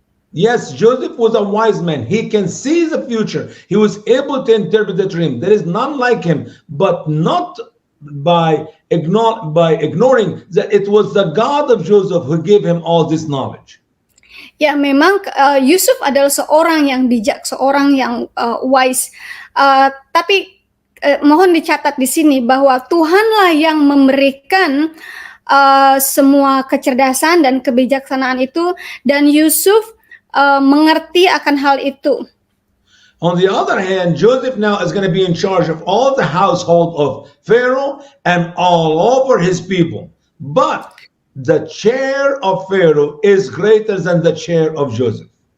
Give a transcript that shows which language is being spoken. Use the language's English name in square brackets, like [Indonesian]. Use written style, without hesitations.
[English] Yes, Joseph was a wise man. He can see the future. He was able to interpret the dream. There is none like him, but not by ignoring that it was the God of Joseph who gave him all this knowledge. [Indonesian] Ya, memang Yusuf adalah seorang yang bijak, seorang yang wise. Tapi mohon dicatat di sini bahwa Tuhanlah yang memberikan semua kecerdasan dan kebijaksanaan itu, dan Yusuf mengerti akan hal itu. [English] On the other hand, Joseph now is going to be in charge of all the household of Pharaoh and all over his people. But the chair of Pharaoh is greater than the chair of Joseph.